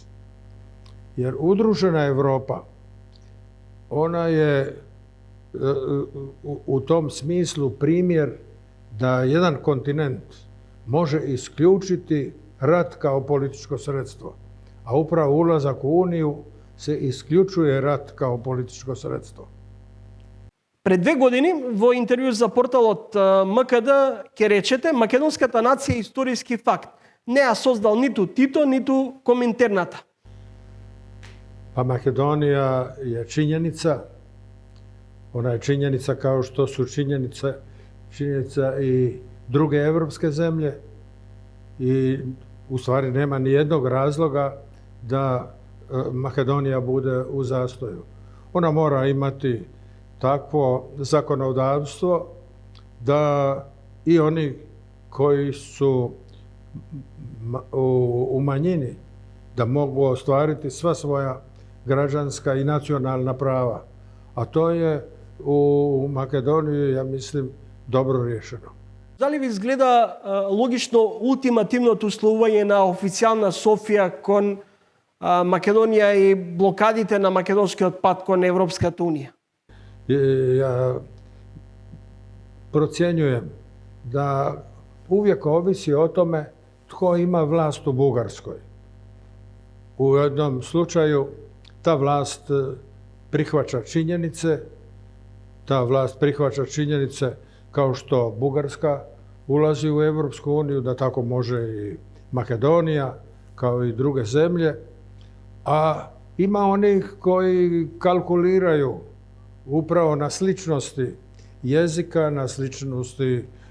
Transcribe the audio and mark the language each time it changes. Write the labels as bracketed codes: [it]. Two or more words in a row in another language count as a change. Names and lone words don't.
[hr] Jer udružena Europa, ona je u tom smislu primjer da jedan kontinent može isključiti rat kao političko sredstvo. A upravo ulazak u Uniju se isključuje rat kao političko sredstvo. [mk] Пред 2 години во интервју за порталот МКД ќе речете македонската нација е историски факт. Не ја создал ниту Тито, ниту Коминтерната. [hr] Pa Makedonija je činjenica. Ona je činjenica kao što su činjenica i druge evropske zemlje. I u stvari nema ni jednog razloga da Makedonija bude u zastoju. Ona mora imati takvo zakonodavstvo da i oni koji su u manjini da mogu ostvariti sva svoja građanska i nacionalna prava. A to je u Makedoniji, ja mislim, dobro riješeno. [mk] Дали ви изгледа логично ултимативното условување на официјална Софија кон Македонија и блокадите на македонскиот пат кон Европската унија? [hr] Ja procjenjujem da uvijek ovisi o tome tko ima vlast u Bugarskoj. u jednom slučaju ta vlast prihvaća činjenice, kao što Bugarska ulazi u Europsku uniju, da tako može i Makedonija, kao i druge zemlje, a ima onih koji kalkuliraju upravo na sličnosti jezika, na sličnosti